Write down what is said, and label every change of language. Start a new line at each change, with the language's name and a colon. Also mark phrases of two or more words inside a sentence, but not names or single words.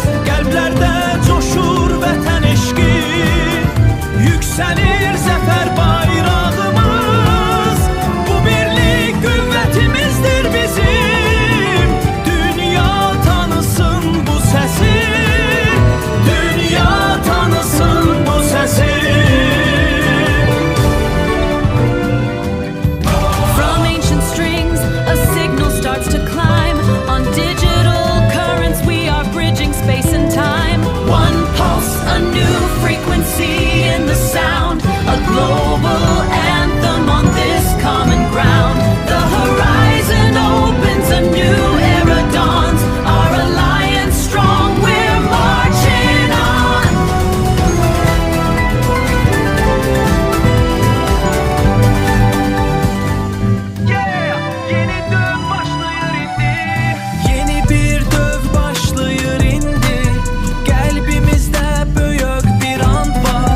Azerbaijani: Qəlblərdə coşur vətən eşqi, yüksəlir zəfər bayrağımız. Bu birlik qüvvətimizdir bizim, dünya tanısın bu səsi, dünya tanısın bu səsi.
English: From ancient strings, a signal starts to climb. On digital currents, we are bridging space and time. One pulse, a new frequency in the sound. A global anthem on this common ground. The horizon opens, a new era dawns. Our alliance strong, we're marching on.
Azerbaijani: Yeni döv başlayır indi. Yeni bir döv başlayır indi. Qəlbimizdə böyük bir and var.